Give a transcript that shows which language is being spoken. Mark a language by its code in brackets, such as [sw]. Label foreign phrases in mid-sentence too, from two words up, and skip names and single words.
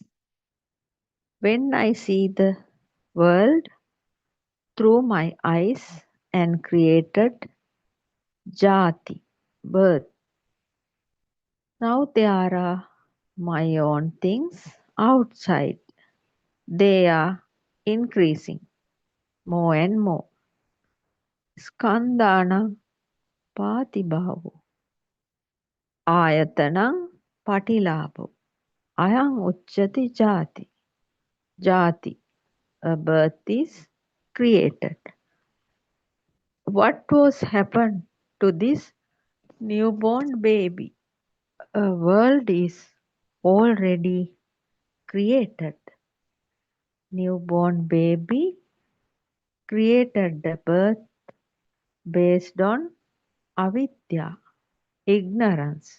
[en] When I see the world through my eyes and created jati, birth. Now there are my own things outside. They are increasing more and more. [pi] Skandhanam patibhavo. Ayatanam patilabho. Ayam uchchati jati. Jati, [en] a birth is created. What was happened to this newborn baby? A world is already created. Newborn baby created the birth based on avidya, ignorance.